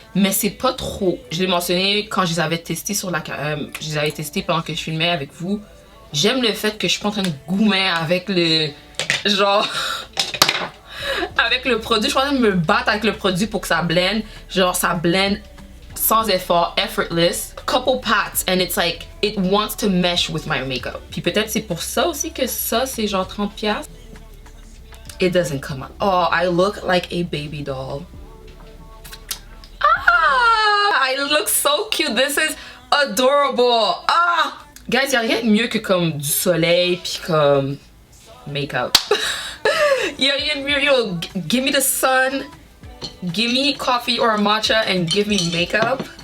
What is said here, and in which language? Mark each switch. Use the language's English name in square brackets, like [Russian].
[French] Mais c'est pas trop. Je l'ai mentionné quand je les avais testés sur la je les avais testés pendant que je filmais avec vous. J'aime le fait que je suis pas en train de goumer avec le genre avec le produit. Je suis en train de me battre avec le produit pour que ça blende. Genre ça blende sans effort, effortless. [English] Couple pats and it's like it wants to mesh with my makeup. [French] Puis peut-être c'est pour ça aussi que ça c'est genre 30$. [English] It doesn't come out. Oh, I look like a baby doll. I look so cute. This is adorable. Ah! [French] Guys, y'a rien de mieux que comme du soleil puis comme make-up. Y'a rien de mieux. [English] Yo, give me the sun, give me coffee or a matcha and give me makeup.